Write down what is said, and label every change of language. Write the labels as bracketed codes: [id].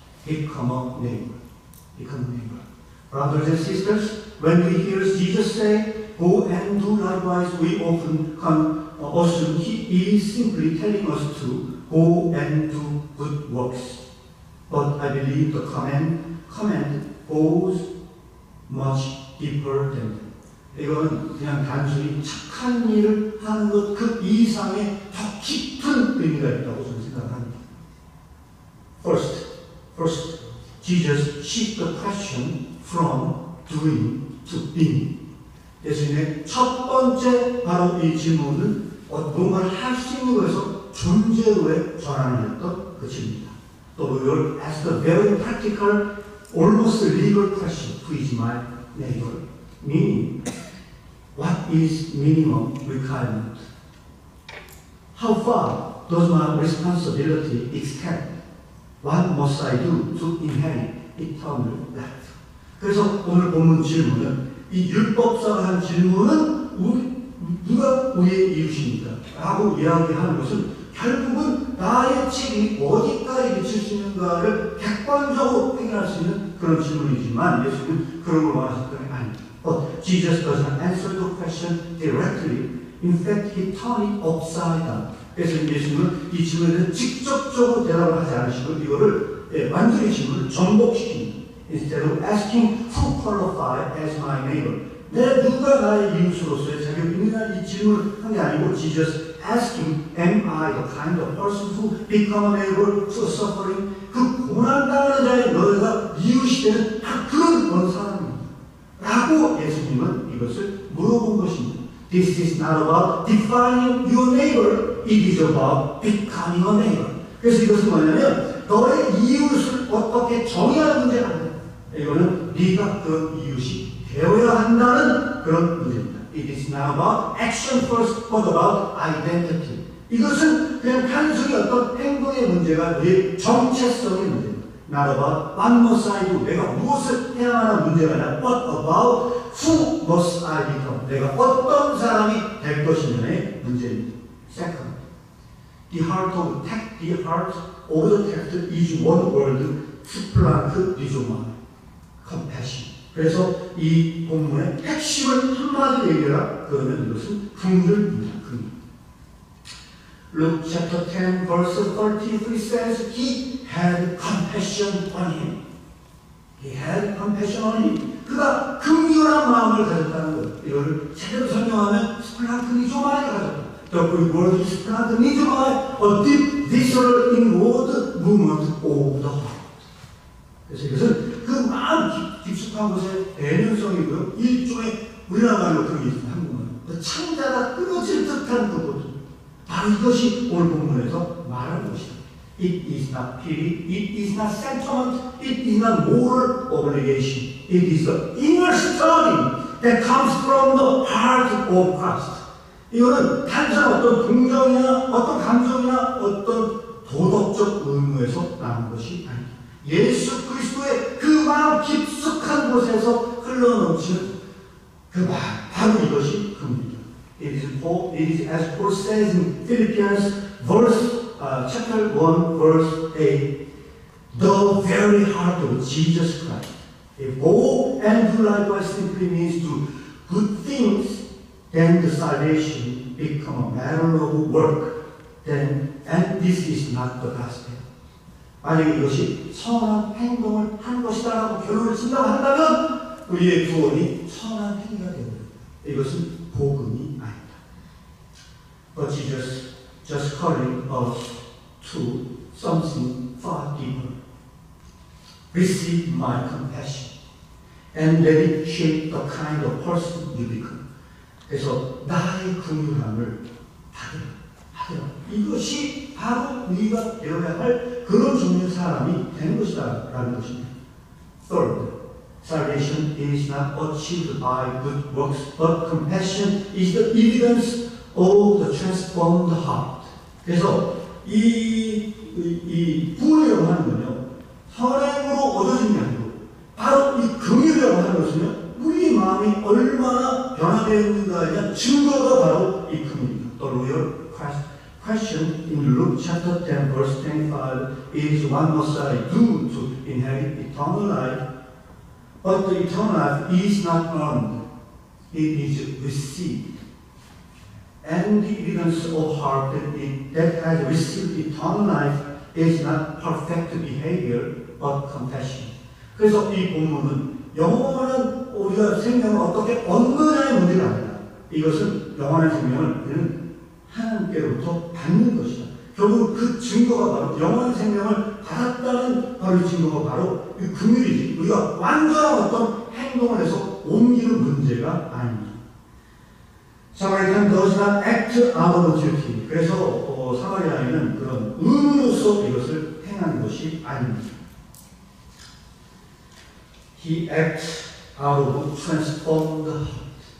[en] Become a neighbor. Brothers and sisters, when we hear Jesus say, go and do likewise, we often assume he is simply telling us to go and do good works. But I believe the command goes much deeper than that. [ko] 이건 그냥 단순히 착한 일을 하는 것 그 이상의 더 깊은 의미가 있다고 저는 생각합니다. [en] First, Jesus shifted the question from doing to being. [ko] 예수님의 첫 번째 바로 이 질문은 뭔가를 할 수 있는 것에서 존재로의 전환을 했던 그 질문입니다. [en] 또 we will ask a very practical, almost legal question. Who is my neighbor? Meaning, what is minimum requirement? How far does my responsibility extend? What must I do to inherit eternal life? [ko] 그래서 오늘 본문 질문은 이 율법사가 한 질문은 누가 우리의 이웃입니까? 라고 이야기하는 것은 결국은 나의 책임이 어디까지 미칠 수 있는가를 객관적으로 확인할 수 있는 그런 질문이지만 예수님은 그런 걸 원하셨던 게 아닙니다. [en] But Jesus does not answer the question directly. In fact, he turned it upside down. [ko] 그래서 예수님은 이 질문에 대해서 직접적으로 대답을 하지 않으시고 이거를 완전히 질문을 전복시킵니다. [en] Instead of asking who qualified as my neighbor. [ko] 내 누가 나의 이웃으로서의 자격이 있느냐 이 질문을 한 게 아니고 [en] Jesus asking, am I the kind of person who become a neighbor to a suffering? [ko] 그 고난당하는 자의 너희가 이웃이 되는 그런 사람입니다. 라고 예수님은 이것을 물어본 것입니다. [en] This is not about defining your neighbor. It is about becoming a neighbor. [ko] 그래서 이것은 뭐냐면 너의 이웃을 어떻게 정의하는 문제가 아니야. 이거는 네가 그 이웃이 되어야 한다는 그런 문제입니다. [en] It is not about action first, but about identity. [ko] 이것은 그냥 단순히 어떤 행동의 문제가 너의 정체성의 문제입니다. [en] Not about what must I do. [ko] 내가 무엇을 해야 하는 문제가 아니라 [en] but about who must I become. [ko] 내가 어떤 사람이 될 것이냐의 문제입니다. [en] Second, the heart of the text is one word, 스플랑크 리조마, compassion. [ko] 그래서 이 본문의 핵심을 한마디로 얘기해라. 그러면 이것은 긍휼입니다. 긍휼. [en] Luke chapter 10 verse 33 says he had compassion on him. He had compassion on him. [ko] 그가 긍휼한 마음을 가졌다는 거예요. 이거를 제대로 설명하면 스플랑크니조마를 가졌다. The Greek word is 스플랑크니조마, a deep, visceral, inward movement of the heart. 그래서 이것은 그 마음 깊숙한 곳에 대면성이고요. 일종의 우리나라 말로 그런 게 있습니다. 한국말로. 창자가 끊어질 듯한 그것. 바로 이것이 오늘 본문에서 말하는 것이다. [en] It is not pity, it is not sentiment, it is not moral obligation. It is the inner stirring that comes from the heart of Christ. 이거는 단순한 어떤 동정이나 어떤 감정이나 어떤 도덕적 의무에서 나온 것이 아닙니다. 예수 그리스도의 그 마음 깊숙한 곳에서 흘러넘치는 그 마음, 바로 이것이 긍휼입니다. It is as Paul says in Philippians chapter 1 verse 8, the very heart of Jesus Christ. If go and do likewise simply means do good things, then the salvation become a matter of work. Then, and this is not the gospel. [ko] 만약에 이것이 선한 행동을 하는 것이다라고 결론을 진다고 한다면 우리의 구원이 선한 행위가 됩니다. 이것은 복음이 아닙니다. [en] But Jesus just calling us to something far deeper. Receive my compassion and let it shape the kind of person you become. [ko] 그래서 나의 긍휼함을 받으라. 이것이 바로 우리가 되어야 할 그런 종류의 사람이 되는 것이다 라는 것입니다. [en] Third, salvation is not achieved by good works, but compassion is the evidence of the transformed heart. [ko] 그래서 이 구원이라고 하는 건요, 선행으로 얻어진 게 아니고 바로 이 긍휼이라고 하는 것은요, 우리 마음이 얼마나 변화되어 있는가에 대한 증거가 바로 이 긍휼입니다. [en] The royal question in Luke chapter 10 verse 25 is what must I do to inherit eternal life? But the eternal life is not earned, it is received. And the evidence of heart that has received eternal life is not perfect behavior, but compassion. [ko] 그래서 이 본문은 영원한 우리가 생명을 어떻게 얻느냐의 문제가 아니라 이것은 영원한 생명을 우리는 하나님께로부터 받는 것이다. 결국 그 증거가 바로 영원한 생명을 받았다는 바로 증거가 바로 이 긍휼이지. 우리가 완전한 어떤 행동을 해서 옮기는 문제가 아닙니다. [en] 사마리아는 does not act out of duty. [ko] 그래서 사마리아인은 그런 의무로서 이것을 행하는 것이 아닙니다. [en] He acts out of transformed heart.